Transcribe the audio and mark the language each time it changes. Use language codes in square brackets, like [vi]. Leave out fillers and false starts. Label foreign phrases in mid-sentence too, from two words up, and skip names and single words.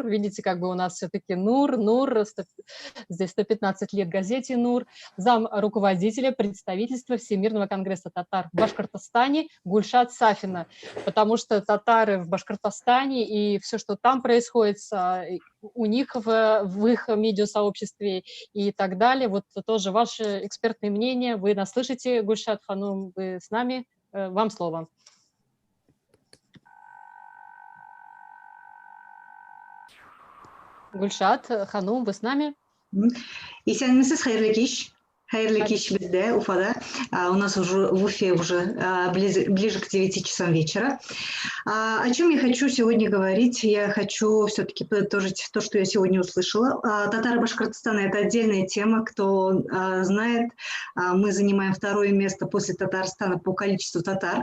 [ru] Видите, как бы у нас все-таки НУР, здесь 115 лет газете НУР, зам руководителя представительства Всемирного конгресса татар в Башкортостане Гульшат Сафина, потому что татары в Башкортостане и все, что там происходит у них в их медиасообществе и так далее. Вот тоже ваше экспертное мнение. Вы нас слышите, Гульшат Ханум, вы с нами? Вам слово. Гульшат Ханум, вы с нами? [tt] Исәнмесез, хәерле кич. Хайрлы кич бездә, Уфада. [ru] У нас уже в Уфе уже ближе к 9 часам вечера. О чем я хочу сегодня говорить? Я хочу все-таки подытожить то, что я сегодня услышала. Татары Башкортостана – это отдельная тема. Кто знает, мы занимаем 2-е место после Татарстана по количеству татар.